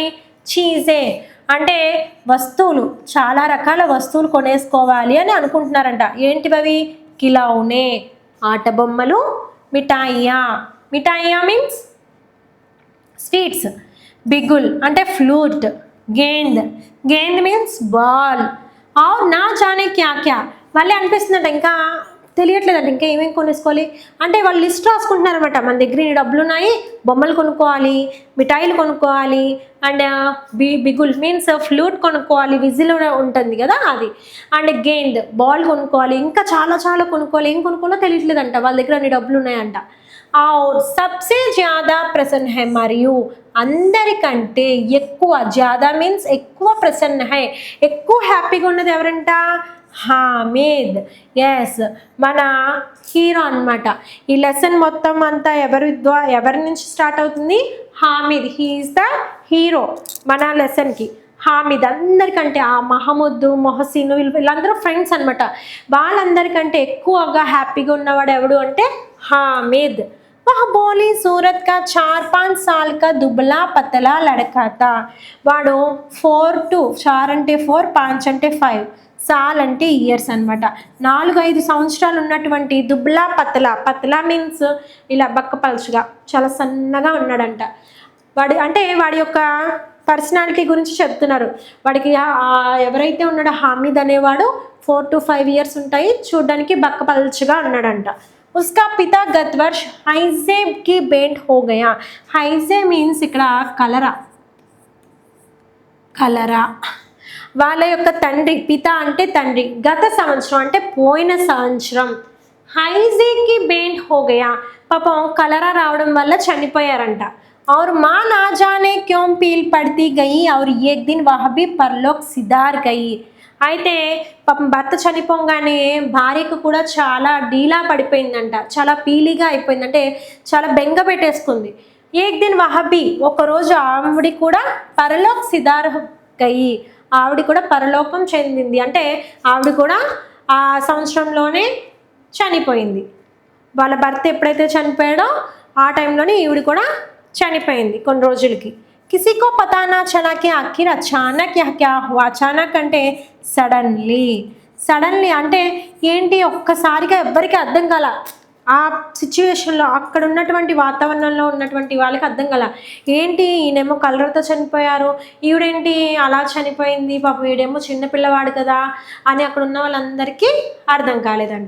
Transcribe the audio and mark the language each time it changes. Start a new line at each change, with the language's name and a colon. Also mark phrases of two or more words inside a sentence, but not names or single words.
Telugu: చీజే అంటే వస్తువులు, చాలా రకాల వస్తువులు కొనేసుకోవాలి అని అనుకుంటున్నారంట. ఏంటివి? కిలౌనే ఆట బొమ్మలు, మిఠాయియా
English: means sweets,
Telugu: బిగుల్ అంటే ఫ్లూట్, గేంద్
English: means ball,
Hindi: और ना जाने क्या.
Telugu: మళ్ళీ అనిపిస్తుందంట ఇంకా తెలియట్లేదంట ఇంకా ఏమేమి కొనేసుకోవాలి అంటే వాళ్ళు లిస్ట్ రాసుకుంటున్నారనమాట. మన దగ్గర ఈ డబ్బులు ఉన్నాయి, బొమ్మలు కొనుక్కోవాలి, మిఠాయిలు కొనుక్కోవాలి, అండ్ బిగుల్
English: means flute
Telugu: కొనుక్కోవాలి, విజిల్ ఉంటుంది కదా అది, అండ్ గేంద్ బాల్ కొనుక్కోవాలి, ఇంకా చాలా కొనుక్కోవాలి. ఏం కొనుక్కోవాలో తెలియట్లేదంట, వాళ్ళ దగ్గర అన్ని డబ్బులు ఉన్నాయంట.
Hindi: सबसे ज़्यादा प्रसन्न है,
Telugu: మరియు అందరికంటే ఎక్కువ, జ్యాదా మీన్స్ ఎక్కువ,
Hindi: प्रसन्न है
Telugu: ఎక్కువ హ్యాపీగా ఉన్నది ఎవరంట? హామిద్. ఎస్ మన హీరో అనమాట. ఈ లెసన్ మొత్తం అంతా ఎవరి నుంచి స్టార్ట్ అవుతుంది? హామిద్.
English: He is the hero
Telugu: మన లెసన్కి. హామిద్ అందరికంటే, ఆ మహమూద్, మొహసిన్ వీళ్ళందరూ ఫ్రెండ్స్ అనమాట. వాళ్ళందరికంటే ఎక్కువగా హ్యాపీగా ఉన్నవాడు ఎవడు అంటే హామిద్.
Hindi: वह बोली सूरत का 4-5 साल का दुबला पतला लड़का था.
Telugu: వాడు 4 to 4 అంటే 4, 5 అంటే 5, సాల్ అంటే ఇయర్స్ అనమాట. 4-5 సంవత్సరాలు ఉన్నటువంటి
Hindi: दुबला पतला
Telugu: మీన్స్ ఇలా బక్కపలుచుగా చాలా సన్నగా ఉన్నాడంట. వాడి యొక్క పర్సనాలిటీ గురించి చెప్తున్నారు. వాడికి ఎవరైతే ఉన్నాడో హామిద్ అనేవాడు 4 to 5 ఇయర్స్ ఉంటాయి, చూడడానికి బక్కపలుచుగా ఉన్నాడంట.
Hindi: उसका पिता गत वर्ष हैजे की भेंट हो गया.
Telugu: हैजे మీన్స్ ఇక్కడ కలరా. వాళ్ళ యొక్క తండ్రి, పిత అంటే తండ్రి, గత సంవత్సరం అంటే పోయిన సంవత్సరం.
Hindi: हैजे की भेंट हो गया,
Telugu: పాపం కలరా రావడం వల్ల చనిపోయారంట.
Hindi: और माँ ना जाने क्यों पील पड़ती गई और एक दिन वह भी परलोक सिधार गई.
Telugu: అయితే పాపం భర్త చనిపోగానే భార్యకు కూడా చాలా డీలా పడిపోయిందంట, చాలా పీలిగా అయిపోయింది, అంటే చాలా బెంగ పెట్టేసుకుంది.
Hindi: एक दिन वह भी,
Telugu: ఒకరోజు ఆవిడ కూడా
Hindi: परलोक सिधार गई,
Telugu: ఆవిడ కూడా పరలోకం చెందింది, అంటే ఆవిడ కూడా ఆ సంవత్సరంలోనే చనిపోయింది. వాళ్ళ భర్త ఎప్పుడైతే చనిపోయాడో ఆ టైంలోనే ఈవిడ కూడా చనిపోయింది కొన్ని రోజులకి.
Hindi: किसी को पता ना चला कि आखिर अचानक क्या हुआ.
Telugu: అచానక్ అంటే సడన్లీ అంటే ఏంటి, ఒక్కసారిగా ఎవ్వరికి అర్థం కాల. ఆ సిచ్యువేషన్లో అక్కడ ఉన్నటువంటి వాతావరణంలో ఉన్నటువంటి వాళ్ళకి అర్థం కాల. ఏంటి ఈయనేమో కలర్తో చనిపోయారు, ఈవిడేంటి అలా చనిపోయింది, పాపం వీడేమో చిన్నపిల్లవాడు కదా అని అక్కడ ఉన్న వాళ్ళందరికీ అర్థం కాలేదంట.